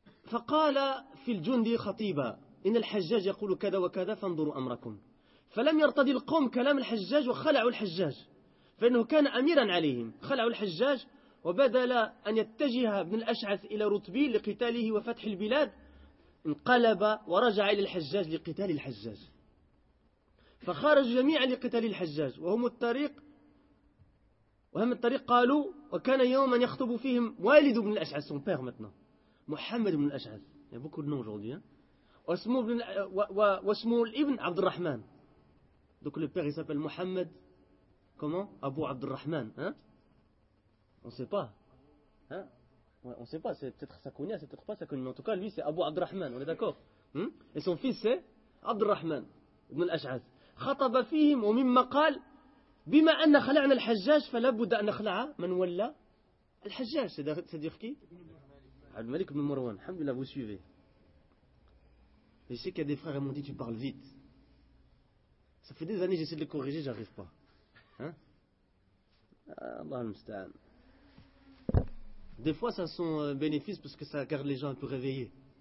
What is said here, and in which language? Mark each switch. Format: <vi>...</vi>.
<ar>فقال في الجندي خطيبا إن الحجاج يقول كذا وكذا فانظروا أمركم فلم يرتدي القوم كلام الحجاج وخلعوا الحجاج فإنه كان أميرا عليهم خلعوا الحجاج وبدل أن يتجه ابن الأشعث إلى رتبيل لقتاله وفتح البلاد انقلب ورجع إلى الحجاج لقتال الحجاج فخرج جميعا لقتال الحجاج وهم الطريق وهم الطريق قالوا وكان يوما يخطب فيهم والد ابن الأشعث</ar> <fr>son père maintenant</fr> <ar>Mohammed ibn al-Ash'ath.</ar> <fr>Il y a beaucoup de noms aujourd'hui. Wasmoul ibn Abd al-Rahman. Donc le père, il s'appelle Mohammed. Comment? Abu Abd al-Rahman. Hein? On ne sait pas. Hein? Ouais, on ne sait pas. C'est peut-être sa cognée, c'est peut-être pas sa cognée. En tout cas, lui, c'est Abu Abd al-Rahman. On est d'accord? Et son fils, c'est Abd al-Rahman.</fr> <ar>ابن الأشعث خطب فيهم، ومما قال بما أن خلعنا الحجاج فلابد أن نخلع من ولا الحجاج. سيدخكي عبد الملك بن مروان. الحمد لله</ar> <fr>vous suivez. Je sais qu'il y a des frères qui m'ont dit tu parles vite. Ça fait des années j'essaie de les corriger, j'arrive pas.</fr> <ar>Allah al-musta'an.</ar> <fr>Des fois ça sent bénéfice parce que ça garde les gens un peu réveillés.</fr>